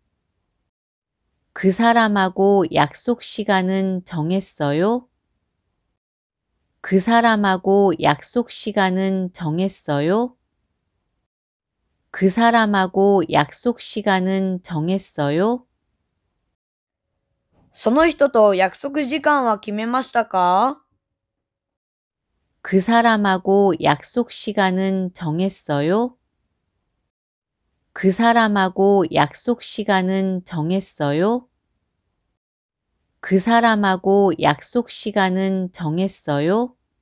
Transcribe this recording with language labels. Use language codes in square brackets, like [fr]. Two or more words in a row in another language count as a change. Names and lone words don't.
[ko] 그 사람하고 약속 시간은 정했어요? 그 사람하고 약속 시간은 정했어요? 그 사람하고 약속 시간은 정했어요? [ja] その人と約束時間は決めましたか？ [ko] 그 사람하고 약속 시간은 정했어요? 그 사람하고 약속 시간은 정했어요? 그 사람하고 약속 시간은 정했어요?